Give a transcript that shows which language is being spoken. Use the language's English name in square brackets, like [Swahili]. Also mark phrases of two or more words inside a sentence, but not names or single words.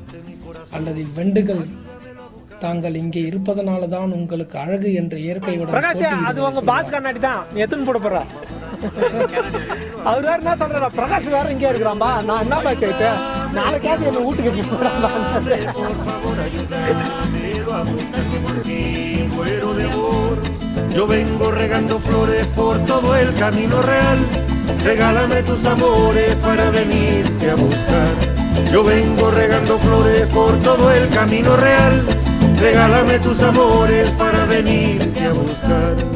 [Tamil] அல்லது இவ்வண்டுகள் தாங்கள் இங்கே இருப்பதனாலதான் உங்களுக்கு அழகு என்று இயற்கையுடன் அவர் வேற என்ன சொல்ற, பிரகாஷ் வேற இங்கே இருக்கிறான்பா, நான் என்ன பாய்ச்சேன் நாளைக்கே என்ன வீட்டுக்கு [Spanish] Yo vengo regando flores por todo el camino real. regálame tus amores para venirte a buscar. Yo vengo regando flores por todo el camino real, regálame tus amores para venirte a buscar.